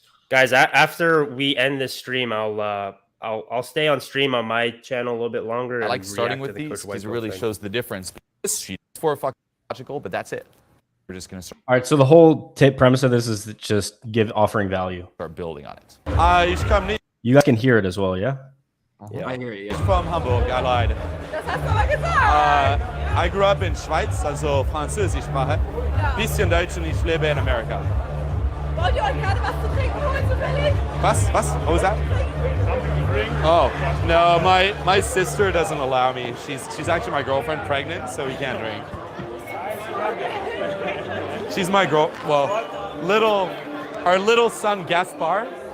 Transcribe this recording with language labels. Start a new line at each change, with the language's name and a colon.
English: Guys, after we end this stream, I'll stay on stream on my channel a little bit longer. I like starting with these because it really shows the difference. This sheet is for fucking logical, but that's it. We're just gonna start. All right, so the whole premise of this is just offering value. Start building on it. You guys can hear it as well, yeah? Yeah, I hear you. I'm from Hamburg, I lied. I grew up in Schweiz, also Französischsprache.
German: Bisschen Deutsch und ich lebe in Amerika. Wollt ihr euch gerade was zu trinken holen, zufällig?
English: Was? What was that? Oh, no, my sister doesn't allow me. She's actually my girlfriend, pregnant, so we can't drink. She's my girl. Well, our little son Gaspar.